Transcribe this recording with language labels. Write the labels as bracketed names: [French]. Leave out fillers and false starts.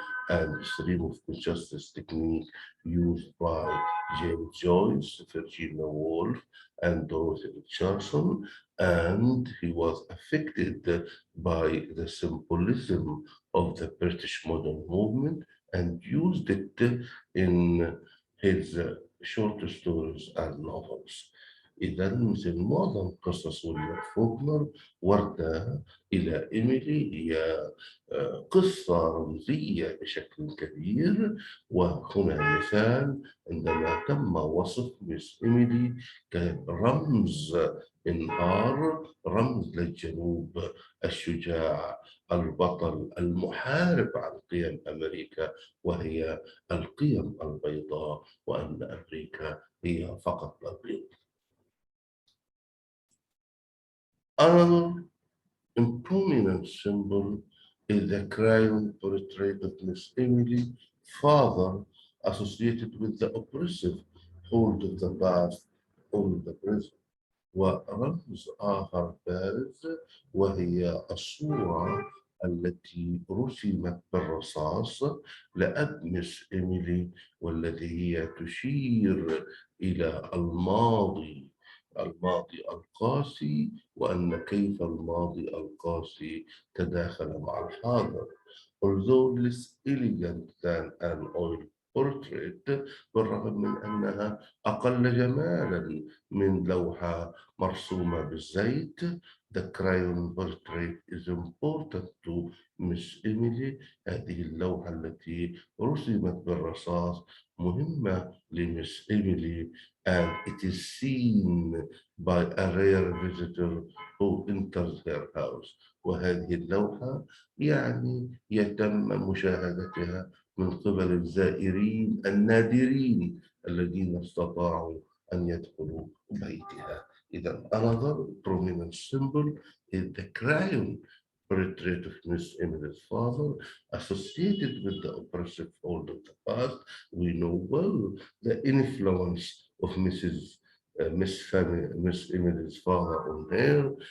[English] and stream of justice technique used by James Joyce, Virginia Woolf, and Dorothy Richardson, and he was affected by the symbolism of the British modern movement and used it in his short stories and novels. [Arabic] إذا مثل معظم قصص ويليام فوكنر وردة إلى إيميلي هي قصة رمزية بشكل كبير. وهنا مثال عندما تم وصف مس إيميلي كرمز انهار، رمز للجنوب الشجاع البطل المحارب عن قيم أمريكا وهي القيم البيضاء، وأن أمريكا هي فقط البيض. [English] Another prominent symbol is the crayon portrait of Miss Emily, father associated with the oppressive hold of the past on the present. [Arabic] ورمز آخر بارز وهي الصورة التي رسمت بالرصاص لأب مس إيميلي، والتي هي تشير إلى الماضي القاسي، وأن كيف الماضي القاسي تداخل مع الحاضر. [English] Although less elegant than an oil portrait [Arabic] بالرغم من أنها أقل جمالا من لوحة مرسومة بالزيت. [English] The crayon portrait is important to Miss Emily. [Arabic] هذه اللوحة التي رسمت بالرصاص مهمة لمس إيميلي [English] and it is seen by a rare visitor who enters her house. [Arabic] وهذه اللوحة يعني يتم مشاهدتها من قبل الزائرين النادرين الذين استطاعوا أن يدخلوا بيتها. إذا [English] another prominent symbol is the crayon portrait of Miss Emily's father, associated with the oppressive old of the past. We know well the influence of Miss Emily's father on her.